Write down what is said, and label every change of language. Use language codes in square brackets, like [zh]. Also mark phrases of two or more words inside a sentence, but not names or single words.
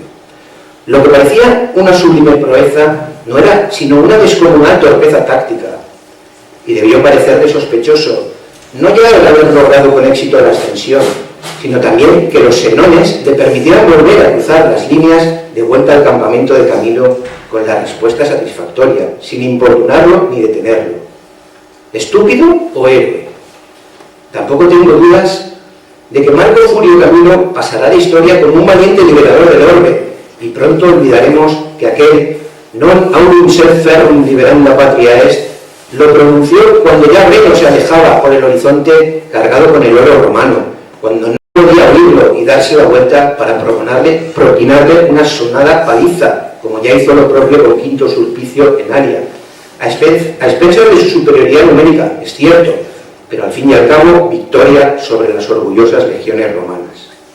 [es] Lo que parecía una sublime proeza no era sino una descomunal torpeza táctica, y debió parecerle sospechoso no ya el haber logrado con éxito la ascensión, sino también que los senones le permitieran volver a cruzar las líneas de vuelta al campamento de Camilo con la respuesta satisfactoria, sin importunarlo ni detenerlo. ¿Estúpido o héroe? Tampoco tengo dudas de que Marco Furio Camilo pasará de historia como un valiente liberador del orbe, y pronto olvidaremos que aquel [la] non aurum sed ferrum liberanda patria est [es] lo pronunció cuando ya Breno se alejaba por el horizonte cargado con el oro romano, cuando no podía oírlo y darse la vuelta para propinarle una sonada paliza, como ya hizo lo propio con Quinto Sulpicio en Aria, a expensas de su superioridad numérica, es cierto, pero al fin y al cabo victoria sobre las orgullosas legiones romanas.